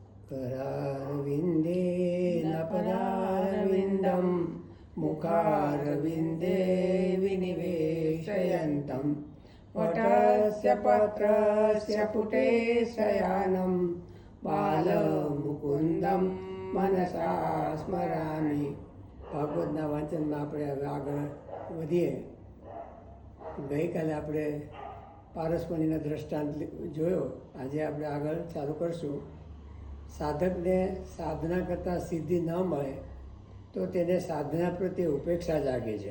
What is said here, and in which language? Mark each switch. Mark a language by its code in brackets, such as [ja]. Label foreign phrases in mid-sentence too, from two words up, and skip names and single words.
[sa] करारविन्देन पदारविन्दं मुखारविन्दे विनिवेशयन्तं वटस्य पत्रस्य पुटे शयानं बालमुकुन्दं मनसा स्मरामि। [gu] ભાગવતના વાંચનમાં આપણે હવે આગળ વધીએ. ગઈકાલે આપણે પારસમણીનો દ્રષ્ટાંત જોયો. આજે આપણે આગળ ચાલુ કરશું. સાધકને સાધના કરતાં સિદ્ધિ ન મળે તો તેને સાધના પ્રત્યે ઉપેક્ષા જાગે છે.